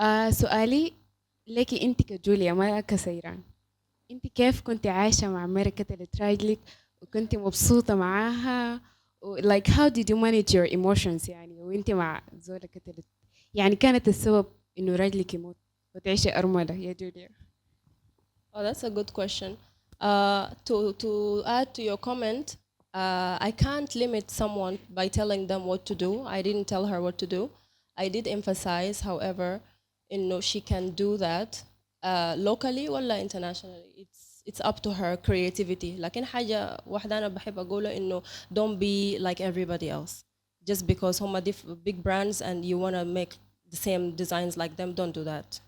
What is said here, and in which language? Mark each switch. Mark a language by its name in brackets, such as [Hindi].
[Arabic] سؤالي ليكي انت كجوليا ما كسيران، انت كيف كنت عايشة مع مرة اللي تراجلك وكنت مبسوطة معاها [English] like how did you manage your emotions [Arabic] يعني وانت مع زولة اللي يعني كانت السبب انه راجلك يموت وتعيشي أرملة يا جوليا؟ [English] Oh, that's a good question. To add to your comment, I can't limit someone by telling them what to do. I didn't tell her what to do. I did emphasize, however, she can do that locally ولا internationally. It's up to her creativity. [Arabic] لكن حاجة واحدة أنا بحب أقوله إنه [English] don't be like everybody else. Just because هم big brands and you wanna make the same designs like them, don't do that.